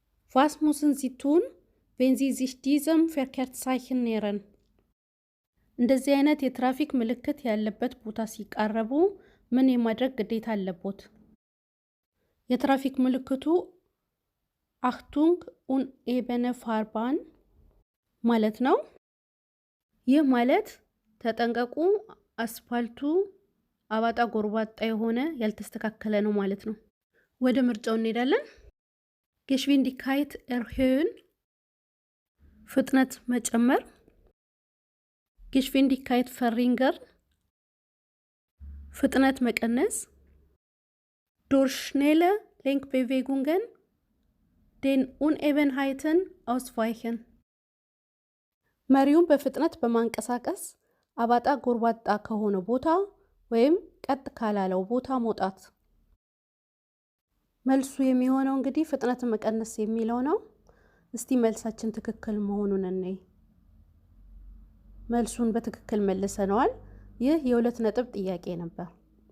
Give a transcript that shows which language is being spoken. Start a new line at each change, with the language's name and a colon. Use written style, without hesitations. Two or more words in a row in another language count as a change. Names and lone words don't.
German: Was müssen Sie tun, wenn Sie sich diesem Verkehrszeichen nähern?
Amharic: እንደዚህ አይነት የትራፊክ ምልክት ያለበት ቦታ ሲቃረቡ ምን የማድረግ ግዴታ አለቦት? የትራፊክ ምልክቱ
German: Achtung unebene Fahrbahn
Amharic: ማለት ነው። ይህ ማለት ተጠንቀቁ አስፋልቱ አባጣ ጎርባጣ የሆነ ያልተስተካከለ ነው ማለት ነው። ወደ ምርጫው እንሄዳለን።
German: Geschwindigkeit erhöhen
Amharic: ፍጥነት መጨመር
German: Geschwindigkeit verringern
Amharic: ፍጥነት መቀነስ
German: durch schnelle Lenkbewegungen den Unebenheiten ausweichen
Amharic: መሪውን በፍጥነት በማንቀሳቀስ አባጣ ጎርባጣ ከሆነ ቦታ ወይም ቀጥ ካላለው ቦታ መውጣት። መልሱ የሚሆነው እንግዲህ ፍጥነት መቀነስ የሚለው ነው። እስቲ መልሳችን ትክክል መሆኑን እንይ። መልሱን በትክክል መልሰናል። ይህ የ2 ነጥብ ጥያቄ ነበር።